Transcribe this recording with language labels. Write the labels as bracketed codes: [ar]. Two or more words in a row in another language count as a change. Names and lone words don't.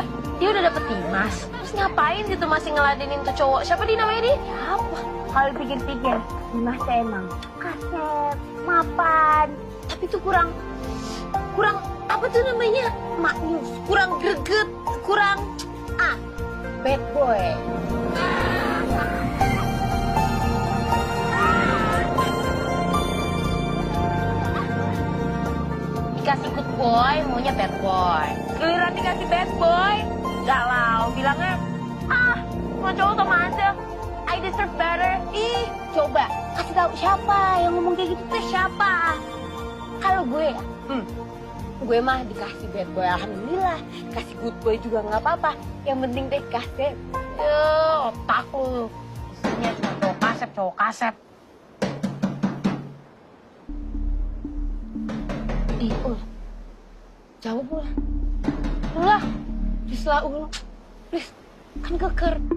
[id] Dia udah dapet Dimas. Terus ngapain gitu masih ngeladenin tuh cowok? Siapa dia namanya dia? Apa? Kalau pikir-pikir, Dimas teh emang kasep, mapan. Tapi tuh kurang apa tuh namanya? Maknyus, kurang greget, kurang [en] bad boy. [id] Dikasih [en] good boy, [id] maunya [en] bad boy. [id] Giliran dikasih [en] bad boy, [id] galau. Bilangnya, mau cowok sama aja. [en] I deserve better. [id] Ih, coba kasih tahu siapa yang ngomong kayak gitu tuh siapa? Kalau gue ya, gue mah dikasih [en] bad boy [id] alhamdulillah, kasih [en] good boy [id] juga nggak apa-apa. Yang penting deh kasih. Otak lu. Isinya cuma cowok kasep. Jawab lah. Ulah, please lah please, kan keker.